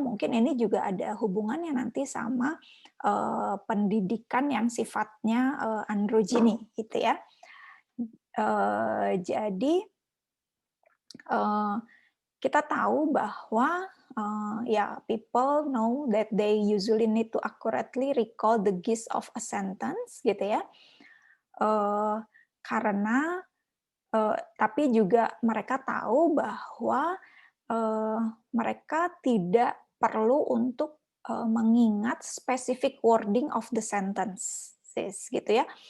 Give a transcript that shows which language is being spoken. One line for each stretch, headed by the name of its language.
Indonesian: Mungkin ini juga ada hubungannya nanti sama pendidikan yang sifatnya androgini gitu ya. Jadi kita tahu bahwa ya
English: people know that they usually need to accurately recall the gist of a sentence
Indonesian: gitu ya. Karena tapi juga mereka tahu bahwa mereka tidak perlu untuk mengingat
English: specific wording of the sentence
Indonesian: gitu ya.